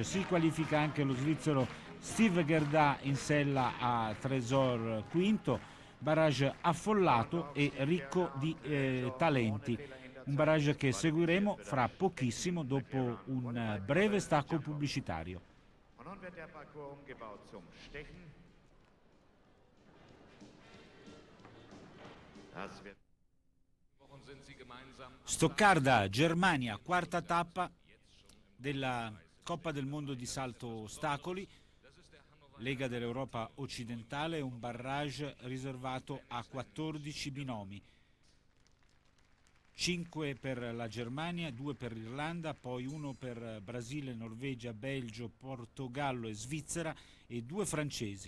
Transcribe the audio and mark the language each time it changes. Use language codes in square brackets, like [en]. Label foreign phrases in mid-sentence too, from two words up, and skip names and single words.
[it] Si qualifica anche lo svizzero Steve Gerda in sella a Tresor quinto, barrage affollato e ricco di talenti. Un barrage che seguiremo fra pochissimo dopo un breve stacco pubblicitario. [de] Nun wird der Parcours umgebaut zum Stechen. Das wird [it] Stoccarda, Germania, quarta tappa della Coppa del Mondo di salto ostacoli, Lega dell'Europa occidentale, un barrage riservato a 14 binomi. 5 per la Germania, 2 per l'Irlanda, poi 1 per Brasile, Norvegia, Belgio, Portogallo e Svizzera e 2 francesi.